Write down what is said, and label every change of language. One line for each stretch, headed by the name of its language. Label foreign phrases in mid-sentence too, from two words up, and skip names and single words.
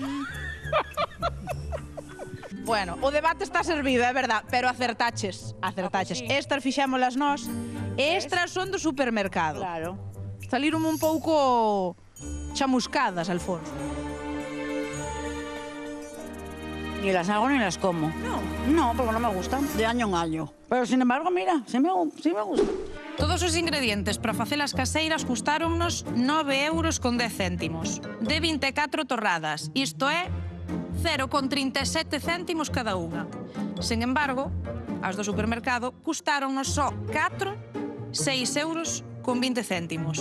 Galician: Bueno, o debate está servido, é verdad, pero acertaches. Acertaches. Estas fixémolas nós, estas son do supermercado. Claro. Saliron un pouco chamuscadas, Alfonso.
Spanish: Ni las hago ni las como. No, porque no me gustan. De año en año. Pero sin embargo, mira, sí me gusta.
Galician: Todos os ingredientes para facer as caseiras custáronnos 9,10 €, de 24 torradas. Isto é 0,37 céntimos cada unha. Sen embargo, as do supermercado custaronnos só 6,20 €.